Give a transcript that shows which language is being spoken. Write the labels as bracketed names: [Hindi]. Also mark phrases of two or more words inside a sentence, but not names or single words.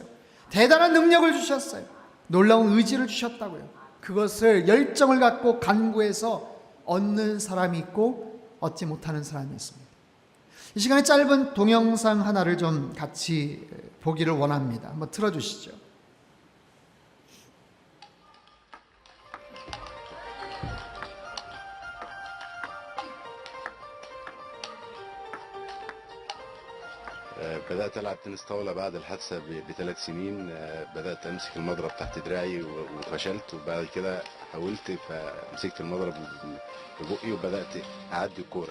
[Korean] 대단한 능력을 주셨어요. 놀라운 의지를 주셨다고요. 그것을 열정을 갖고 간구해서 얻는 사람이 있고 얻지 못하는 사람이 있습니다. 이 시간에 짧은 동영상 하나를 좀 같이 보기를 원합니다. 한번 틀어주시죠. [Arabic] بدأت ألعب تنس طاولة بعد الحادثة ب3 سنين. بدأت أمسك المضرب تحت دراعي وفشلت، وبعد كده حاولت فمسكت المضرب ببقي وبدأت أعدي الكورة.